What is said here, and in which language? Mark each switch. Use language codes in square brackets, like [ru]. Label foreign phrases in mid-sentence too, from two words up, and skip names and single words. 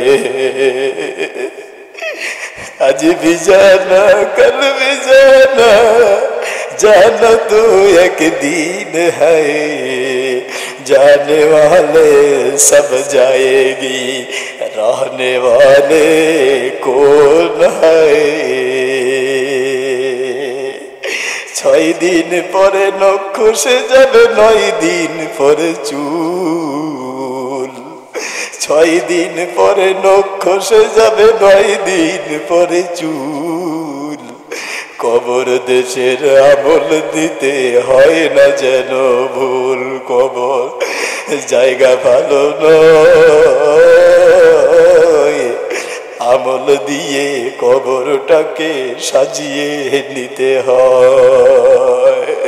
[ur] آج بھی جانا کل بھی جانا، جانا تو ایک دین ہے، جانے والے سب جائے گی، رہنے والے کون ہے؟ [bn] 6 দিন পরে নখ খসে যাবে, 9 দিন পরে চুল, 6 দিন পরে নখ খসে যাবে, 9 দিন পরে চুল, কবর দেশের আমল দিতে হয় না যেন ভুল, কবর জায়গা ভালো নয়, আমল দিয়ে কবরটাকে সাজিয়ে নিতে হয়।